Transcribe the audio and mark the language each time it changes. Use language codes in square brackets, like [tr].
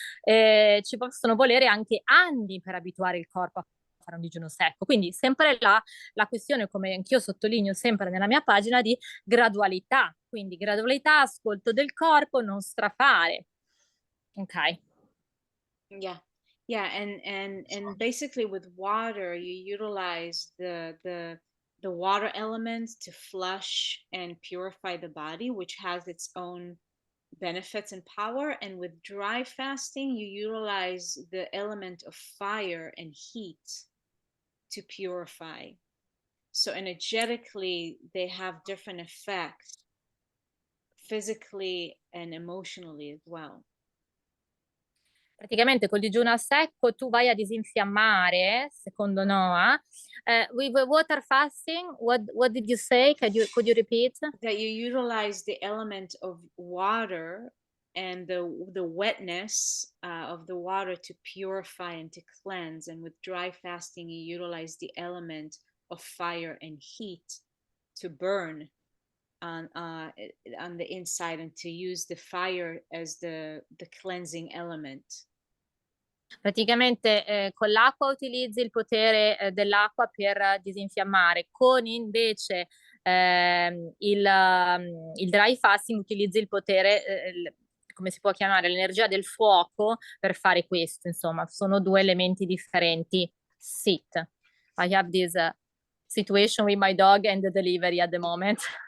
[it] Ci possono volere anche anni per abituare il corpo a fare un digiuno secco, quindi sempre la questione, come anch'io sottolineo sempre nella mia pagina, di gradualità, quindi gradualità, ascolto del corpo, non strafare. Ok. [en] Yeah, and basically with water, you utilize the water element to flush and purify the body, which has its own benefits and power. And with dry fasting, you utilize the element of fire and heat to purify. So energetically, they have different effects, physically and emotionally as well. [it] Praticamente col digiuno a secco tu vai a disinfiammare, secondo Noa. [en] With water fasting, what did you say? Could you repeat? That you utilize the element of water and the wetness of the water to purify and to cleanse. And with dry fasting, you utilize the element of fire and heat to burn on the inside and to use the fire as the cleansing element. [it] Praticamente con l'acqua utilizzi il potere dell'acqua per disinfiammare, con invece il dry fasting utilizzi il potere, come si può chiamare, l'energia del fuoco per fare questo. Insomma, sono due elementi differenti. [en] Sit. I have this situation with my dog and the delivery at the moment.